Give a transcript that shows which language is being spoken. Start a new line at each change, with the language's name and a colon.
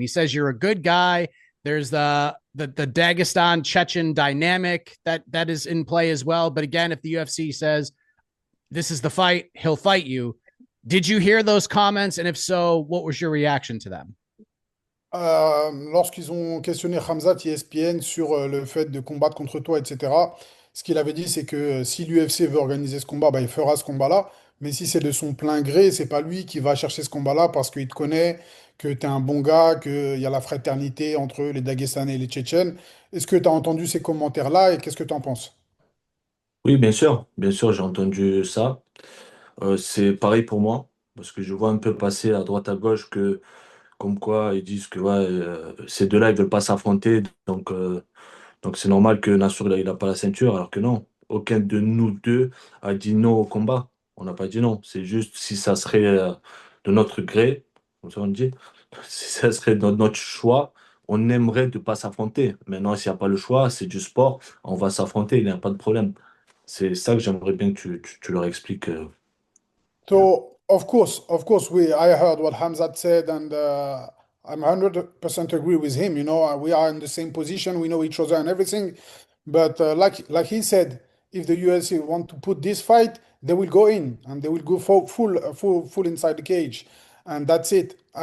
English: He says you're a good guy. There's the Dagestan Chechen dynamic that is in play as well. But again, if the UFC says this is the fight, he'll fight you. Did you hear those comments? And if so, what was your reaction to them?
French: lorsqu'ils ont questionné Khamzat ESPN sur le fait de combattre contre toi, etc., ce qu'il avait dit, c'est que si l'UFC veut organiser ce combat, bah, il fera ce combat-là. Mais si c'est de son plein gré, c'est pas lui qui va chercher ce combat-là parce qu'il te connaît, que tu es un bon gars, qu'il y a la fraternité entre les Dagestanais et les Tchétchènes. Est-ce que tu as entendu ces commentaires-là et qu'est-ce que tu en penses? Oui, bien sûr, j'ai entendu ça. C'est pareil pour moi, parce que je vois un peu passer à droite à gauche que, comme quoi, ils disent que ouais, ces deux-là, ils veulent pas s'affronter, donc c'est normal que Nassour, il a pas la ceinture, alors que non, aucun de nous deux a dit non au combat. On n'a pas dit non. C'est juste si ça serait de notre gré, comme ça on dit, si ça serait de notre choix, on aimerait de pas s'affronter. Maintenant, s'il n'y a pas le choix, c'est du sport, on va s'affronter, il n'y a pas de problème. C'est ça que j'aimerais bien que tu leur expliques.
English: Yeah. So, of course, I heard what Hamzat said, and I'm 100% agree with him. You know, we are in the same position, we know each other and everything. But like he said, if the UFC want to put this fight, they will go in and they will go full inside the cage, and that's it.